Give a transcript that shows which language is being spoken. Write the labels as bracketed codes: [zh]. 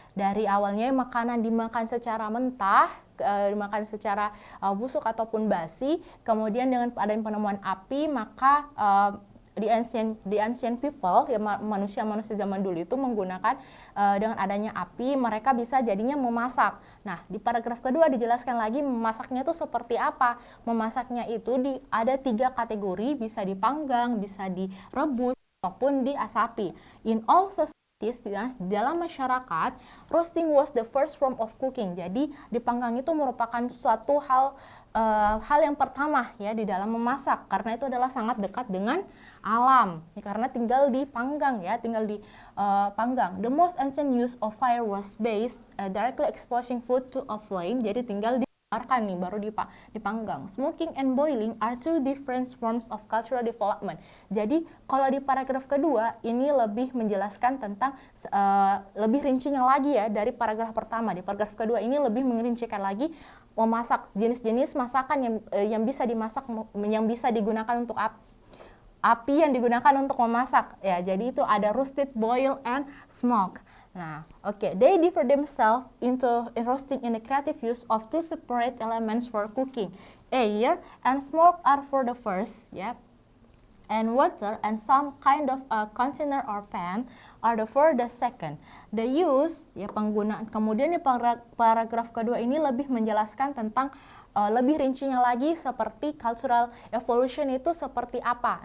[id] Dari awalnya makanan dimakan secara mentah, dimakan secara busuk ataupun basi, kemudian dengan adanya penemuan api maka [en] the ancient people, [id] ya, manusia-manusia zaman dulu itu menggunakan dengan adanya api, mereka bisa jadinya memasak. Nah, di paragraf kedua dijelaskan lagi memasaknya itu seperti apa. Memasaknya itu ada 3 kategori, bisa dipanggang, bisa direbus, ataupun diasapi. [en] In all societies, [id] ya, dalam masyarakat, [en] roasting was the first form of cooking. [id] Jadi, dipanggang itu merupakan suatu hal yang pertama ya di dalam memasak, karena itu adalah sangat dekat dengan alam ya, karena tinggal dipanggang ya, tinggal dipanggang. [en] The most ancient use of fire was based directly exposing food to a flame. [id] Jadi tinggal nih, baru dipanggang. [en] Smoking and boiling are two different forms of cultural development. [id] Jadi kalau di paragraf kedua ini lebih menjelaskan tentang lebih rincinya lagi ya dari paragraf pertama. Di paragraf kedua ini lebih merincikan lagi memasak jenis-jenis masakan yang bisa dimasak, yang bisa digunakan untuk api yang digunakan untuk memasak ya. Jadi itu ada [en] roasted, boil, and smoke. Nah, they differ themselves in roasting in the creative use of two separate elements for cooking. Air and smoke are for the first, and water and some kind of a container or pan are for the second. The use, penggunaan. [id] Kemudian di paragraf kedua ini lebih menjelaskan tentang lebih rincinya lagi seperti cultural evolution itu seperti apa.